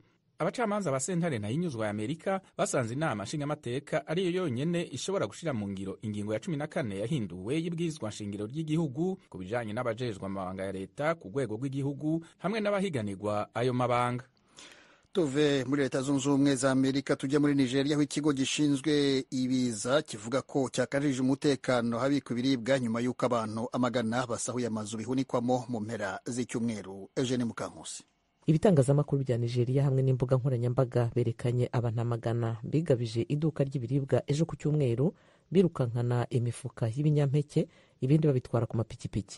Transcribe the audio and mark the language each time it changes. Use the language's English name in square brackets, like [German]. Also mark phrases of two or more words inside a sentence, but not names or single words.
[Rundi] Abacamanza ba sentare ntahinyuzwa ya Amerika basanze inama nshingamateka ariyo yonyene ishobora gushira mu ngiro ingingo ya 14 yahinduwe y'ibwirizwa nshingiro ry'igihugu ku bijanye n'abajejwe amabanga ya leta ku rwego rw'igihugu hamwe n'abahiganirwa ayo mabanga. [Kinyarwanda] Tuve muri Leta Zunze Ubumwe za Amerika tujya muri Nigeria, aho ikigo gishinzwe ibiza kivuga ko cyakarije umutekano habikwa ibiribwa nyuma y'uko abantu amagana basahuye amazu bihunikwamo mu mpera z'icyumweru. Eugene Mukankusi. Ibitangazamakuru bya Nigeria hamwe n'imbuga nkoranyambaga berekanye abantu amagana bigabije iduka ry'ibiribwa ejo ku cyumweru birukankana imifuka y'ibinyampeke, ibindi babitwara ku mapikipiki.